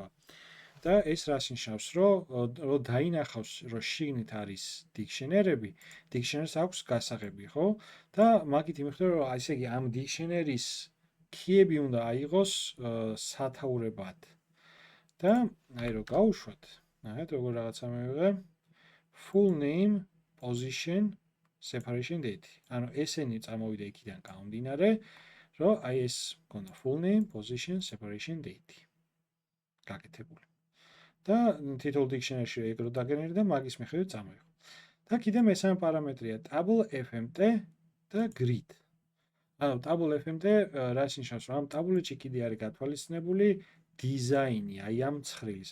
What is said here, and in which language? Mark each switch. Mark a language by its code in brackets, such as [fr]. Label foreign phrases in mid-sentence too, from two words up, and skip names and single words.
[ka] და ეს რას ნიშნავს, რომ დაინახავს, რომ შიგნით არის dictionary-ები, dictionary-ს აქვს გასაღები, ხო? და მაგით იმიხდრო, რომ ესე იგი ამ dictionary-ის key-ები უნდა აიღოს სათაურებად. და აი რომ გავუშვათ, ნახეთ როგორ რაღაცა მივიღე. [en] Full name, position, separation date. [ka] ანუ ესენი წამოვიდა იქიდან გამომდინარე, რომ აი ეს მქონდა [en] full name, position, separation date. [ka] გაკეთებული. და თითოეულ dictionary-ში ეგრო დაგენერდა და მაგის მიხედვით წამოიღო. და კიდე მესამე პარამეტრია [en] table fmt [ka] და grid. ანუ [en] table fmt [ka] რას ნიშნავს, რომ ამ ტაბულეთში კიდე არის გათვალისწინებული დიზაინი, აი ამ ცხრილის.